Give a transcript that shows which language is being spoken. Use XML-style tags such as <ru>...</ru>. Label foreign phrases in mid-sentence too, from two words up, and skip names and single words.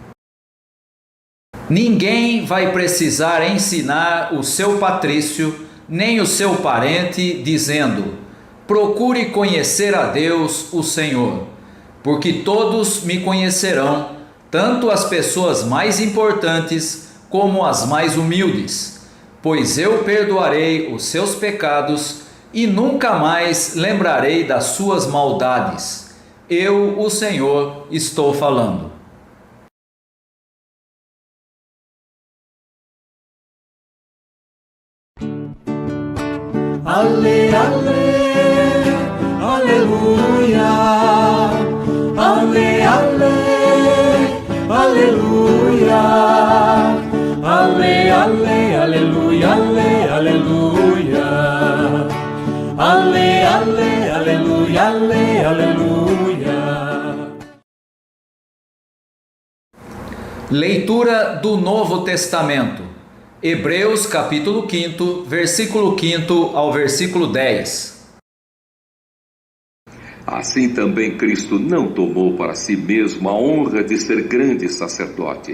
<pt>Ninguém vai precisar ensinar o seu patrício, nem o seu parente, dizendo: procure conhecer a Deus, o Senhor, porque todos me conhecerão, tanto as pessoas mais importantes como as mais humildes, pois eu perdoarei os seus pecados e nunca mais lembrarei das suas maldades. Eu, o Senhor, estou falando. Ale, ale, aleluia. Ale, ale, aleluia. Ale, ale, aleluia, ale, aleluia. Ale, ale, aleluia, ale, aleluia. Leitura do Novo Testamento. Hebreus capítulo 5, versículo 5 ao versículo 10. Assim também Cristo não tomou para si mesmo a honra de ser grande sacerdote.</pt>